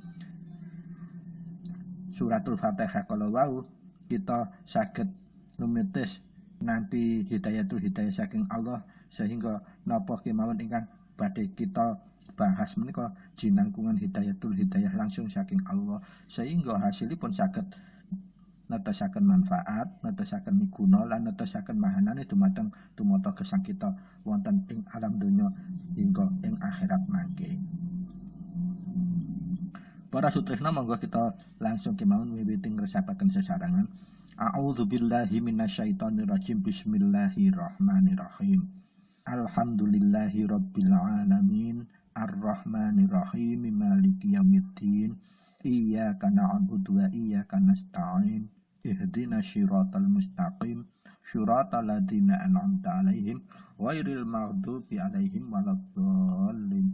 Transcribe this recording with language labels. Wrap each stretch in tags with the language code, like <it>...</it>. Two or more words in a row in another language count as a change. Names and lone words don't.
<jv>suratul Fatihah kala wau kita saged numitis nampi hidayatul hidayah saking Allah sehingga napa kemawon ingkang badhe kita bahas menika jinangkungan hidayatul hidayah langsung saking Allah sehingga hasilipun saged netesaken manfaat, netesaken miguna lan netesaken mahanane dumateng tumata gesang kita wonten ing alam donya hingga ing akhirat mangke. Para sutresna monggo kita langsung kemawon miwiti ngresapaken sesarangan.</jv> <ar>أعوذ بالله من الشيطان الرجيم. بسم الله الرحمن الرحيم. الحمد لله رب العالمين. الرحمن الرحيم. مالك يوم الدين. إياك نعبد وإياك نستعين. اهدنا الصراط المستقيم. صراط الذين أنعمت عليهم غير المغضوب عليهم ولا الضالين.</ar>